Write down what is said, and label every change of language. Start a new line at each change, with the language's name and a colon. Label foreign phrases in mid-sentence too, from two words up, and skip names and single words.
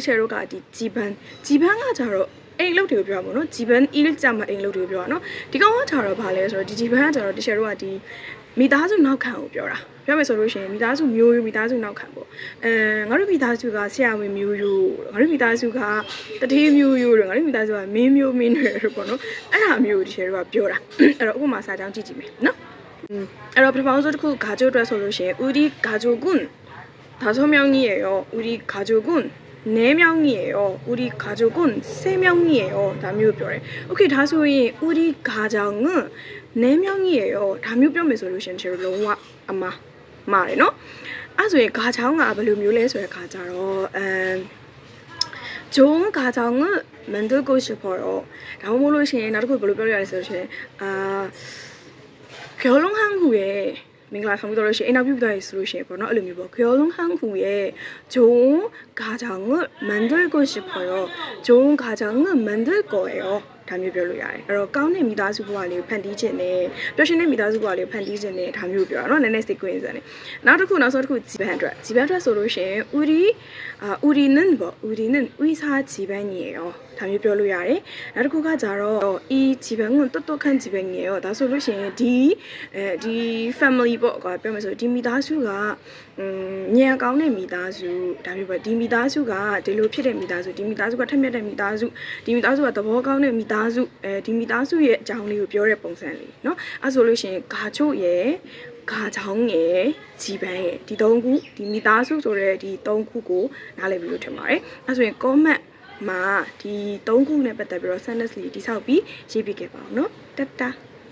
Burmese: ချို့ကဒီဂျီဘန်ကကျတော့အိမ်လုပ်တွေကိုပြောမှာနော်ဂျီဘန်အီလ်ကြမှာအိမ်လုပ်တွေကိုပြောတာနော်ဒီကောင်ကကျတော့ဘာလဲဆိုတော့ဒီဂျီဘန်ကကျတော့တချို့ကဒီမိသားစုနောက်ခံကိုပြောတာပြောမယ်ဆိုလို့ရှိရင်မိသားစုမျိုးရိုးမိသားစုနောက်ခံပေါ့ငါတို့မိသားစုကဆရာဝန်မျိုးရိုးငါတို့မိသားစုကတတိမျိုးရိုးတို့ငါတို့မိသားစုကမင်းမျိုးမင်းတွေတို့ပေါ့နော်အဲ့ဒါမျိုးတချို့ကပြောတာအဲ့တော့ဥပမာစာကြောင်းကြည့်ကြည့်မယ်နော်အဲ့တော့ပထမဆုံးတစ်ခုဂါဂျိုအတွက်ဆိုလို့ရှိရင်
Korean: 우리 가족은 5명이에요. 우리 가족은 4명이에요. 우리 가족은 3명이에요.
Burmese: 다 မျိုးပြောတယ်။ 오케이ဒါဆိုရင်
Korean: 우리 가정은 4명이에요.
Burmese: 다 မျိုးပြောမယ်ဆိုလို့ရှိရင်ကျွန်တော်လုံးဝအမှားတယ်နော်။အဲ့ဆိုရင်가정은ဘယ်လိုမျိုးလဲဆိုတဲ့ခါကျတော့
Korean: 좋은 가정을 만들고 싶어요.
Burmese: 다 မို့လို့ရှိရင်နောက်တစ်ခုဘယ်လိုပြောရလဲဆိုလို့ရှိရင်
Korean: 결혼한 후에 민글라 상부도
Burmese: လို့ရှိရင်အိမ်နောက်ပြုတ်ဆိုလို့ရှိရင်ပေါ့နော်အဲ့လိုမျိုးပေါ့
Korean: 결혼한 후에 좋은 가정을 만들고 싶어요. 좋은 가정을 만들 거예요.
Burmese: ဒါမျိုးပြောလို့ရတယ်အဲ့တော့ကောင်းတဲ့မိသားစုဘဝလေးကိုဖန်တီးခြင်းနဲ့ပျော်ရွှင်တဲ့မိသားစုဘဝလေးကိုဖန်တီးခြင်းနဲ့ဒါမျိုးပြောတာเนาะနည်းနည်းစိတ်ကွင်းစံနေနောက်တစ်ခုနောက်ဆုံးတစ်ခုဂျီဘန်အတွက် ဆိုလို့ရှိရင်
Korean: 우리는 의사 집안이에요
Burmese: ဒါမျိုးပြောလို့ရတယ်နောက်တစ်ခုကကြတော့
Korean: 이 집안은 똑똑한 집안이에요
Burmese: ဒါဆိုလို့ရှိရင်ဒီ family ပေါ့ကွာပြော မယ်ဆိုဒီမိသားစုကညံကောင်းတဲ့မိသားစုဒါမျိုးပေါ့ဒီမိသားစုကဒီလိုဖြစ်တဲ့မိသားစုဒီမိသားစုကထက်မြက်တဲ့မိသားစုဒီမိသားစုကသဘောကောင်းတဲ့မိသားစုဒီမိသားစုရဲ့အကြောင်းလေးကိုပြောတဲ့ပုံစံလေးเนาะအဲဆိုလို့ရှိရင်ဂါချို့ရဲ့ဂါချောင်းရဲ့ဂျီပန်ရဲ့ဒီ၃ခုဒီမိသားစုဆိုတဲ့ဒီ၃ခုကိုနားလည်ပြီးလို့ထင်ပါတယ်အဲဆိုရင် comment မှာဒီ၃ခုနဲ့ပတ်သက်ပြီးတော့ sentence လေးတိဆောက်ပြီးရေးပြခဲ့ပါအောင်เนาะတတ်တာ